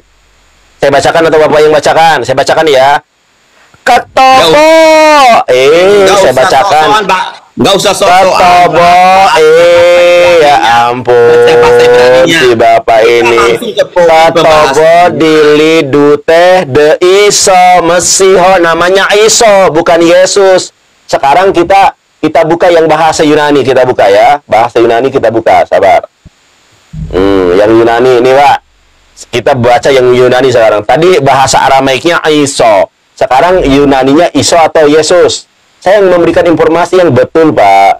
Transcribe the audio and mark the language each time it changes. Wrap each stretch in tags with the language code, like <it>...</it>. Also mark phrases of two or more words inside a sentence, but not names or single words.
<id>Saya bacakan atau Bapak yang bacakan? Saya bacakan ya. Ketobo. Saya bacakan. Nggak usah sok-sokan. Ketobo. Ya ampun. Baca bahasa Ibraninya. Si Bapak ini. Langsung ke poin Ketobo pembahasan.</id> <arc>ܕܝܠܝܕܘܬܗ ܕܝܫܘܥ ܡܫܝܚܐ,</arc> <id>namanya iso bukan Yesus. Sekarang kita buka yang bahasa Yunani, kita buka ya. Bahasa Yunani kita buka, sabar. Yang Yunani ini Pak. Kita baca yang Yunani sekarang. Tadi bahasa Aramaiknya iso. Sekarang Yunaninya iso atau Yesus. Saya yang memberikan informasi yang betul Pak.</id>